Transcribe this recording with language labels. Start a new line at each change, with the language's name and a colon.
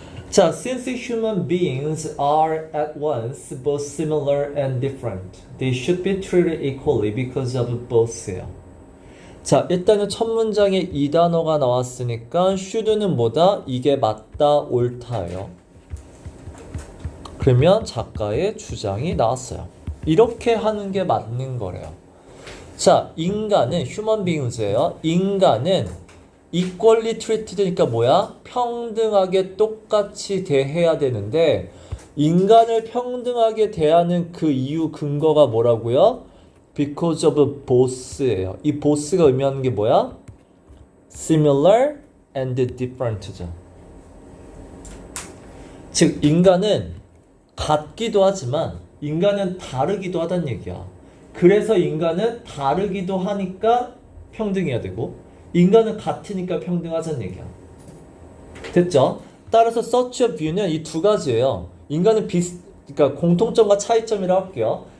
English: 자, since human beings are at once both similar and different, they should be treated equally because of both예요.
Korean: 자, 일단은 첫 문장에 이 단어가 나왔으니까 should는 뭐다? 이게 맞다, 옳다예요. 그러면 작가의 주장이 나왔어요. 이렇게 하는 게 맞는 거래요. 자, 인간은 human beings예요. 인간은
English: equally treated
Korean: 니까 뭐야? 평등하게 똑같이 대해야 되는데 인간을 평등하게 대하는 그 이유 근거가 뭐라고요?
English: Because of both예요.
Korean: 이 both가 의미하는 게 뭐야?
English: Similar and different죠.
Korean: 즉 인간은 같기도 하지만 인간은 다르기도 하다는 얘기야. 그래서 인간은 다르기도 하니까 평등해야 되고 인간은 같으니까 평등하자는 얘기야. 됐죠? 따라서 search of view는 이 두 가지예요. 인간은 그러니까 공통점과 차이점이라고 할게요.